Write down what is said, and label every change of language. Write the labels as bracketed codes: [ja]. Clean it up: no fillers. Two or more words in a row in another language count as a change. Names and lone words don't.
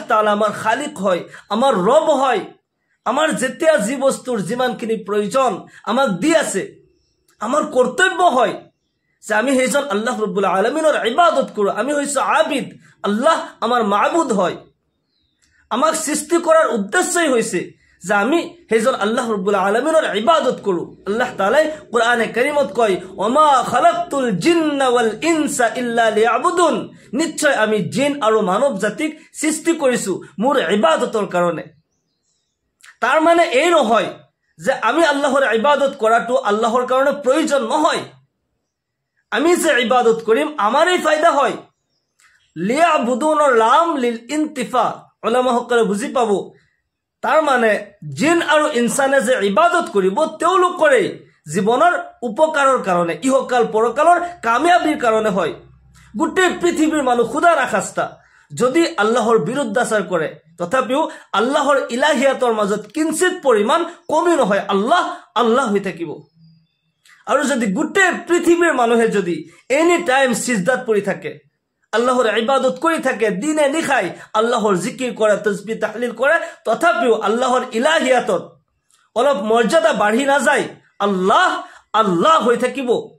[as] তাআলা আমাৰ খালিক হয় আমাৰ ৰব হয় আমার যেতিয়া যি বস্তুৰ যিমানখিনি প্ৰয়োজন আমাক দি আছে আমাৰ কৰ্তব্য হয় যে আমি সেইজন আল্লাহ ৰাব্বুল আলামিনৰ ইবাদত কৰো আমি হইছো আবিদ আল্লাহ আমাৰ মাবুদ হয় আমাক সৃষ্টি কৰাৰ উদ্দেশ্যই হৈছে যে আমি সেইজন আল্লাহ ৰাব্বুল আলামিনৰ ইবাদত কৰো আল্লাহ তাআলা কোরআনে কারীমত কয় [ar] وما خلقت الجن والإنس إلا ليعبدون [as] নিশ্চয় আমি জিন আৰু মানৱ জাতিক সৃষ্টি কৰিছো মোৰ ইবাদতৰ কাৰণে তার মানে এই নহয় যে আমি আল্লাহর ইবাদত করাটো আল্লাহর কারণে প্রয়োজন নহয় আমি যে ইবাদত করিম আমারই ফায়দা হয় লিয়াবুদুনৰ [ar] لام للانتفاع [as] উলামা সকলে বুজি পাব তার মানে জিন আৰু ইনসানে যে ইবাদত কৰিব তেওঁলোকৰে জীৱনৰ উপকাৰৰ কাৰণে ইহকাল পৰকালৰ কামিয়াবিৰ কাৰণে হয় গোটেই পৃথিৱীৰ মানুহ খুদাৰ আখাস্তা যদি আল্লাহৰ বিৰুদ্ধাচাৰ কৰে তথাপিও আল্লাহৰ ইলাহিয়াতৰ মাজত কিঞ্চিত পৰিমাণ কমি নহয় আল্লাহ আল্লাহ হৈ থাকিব আৰু যদি গোটেই পৃথিৱীৰ মানুহে যদি [en] any time [as] সিজদাত পৰি থাকে আল্লাহৰ ইবাদত কৰি থাকে দিনে নিশাই আল্লাহৰ জিকিৰ কৰে [ar] تسبيح تهليل [as] কৰে তথাপিও আল্লাহৰ ইলাহিয়াতত অলপ মৰ্যাদা বাঢ়ি নাযায় আল্লাহ আল্লাহ হৈ থাকিব